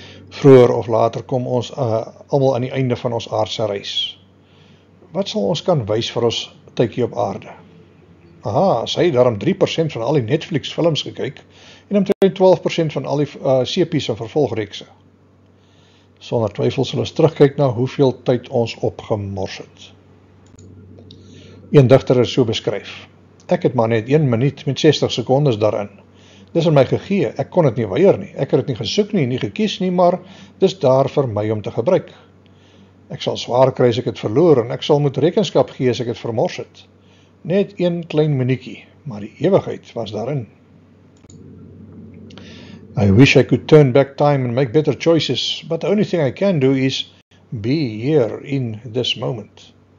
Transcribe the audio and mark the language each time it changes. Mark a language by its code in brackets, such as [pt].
[af] Vroeger of later kom ons almal aan die einde van ons aardse reis. Wat sal ons kan wys vir ons tydjie op aarde? Aha, sy het daarom 3% van al die Netflix films gekyk en omtrent 12% van al die sepies en vervolgreekse. Sonder twyfel sal ons terugkyk na hoeveel tyd ons opgemors het. Een digter het so beskryf, ek het maar net 1 minuut met 60 sekondes daarin. Dis in my gegee, ek kon dit nie weier nie, ek het dit nie gesoek nie gekies nie, maar dis daar vir my om te gebruik. Ek sal swaar kry as ek het verloor en ek sal moet rekenskap gee as ek het vermors het. Net 1 klein minuutjie, maar die ewigheid was daarin. [en] I wish I could turn back time and make better choices, but the only thing I can do is be here in this moment.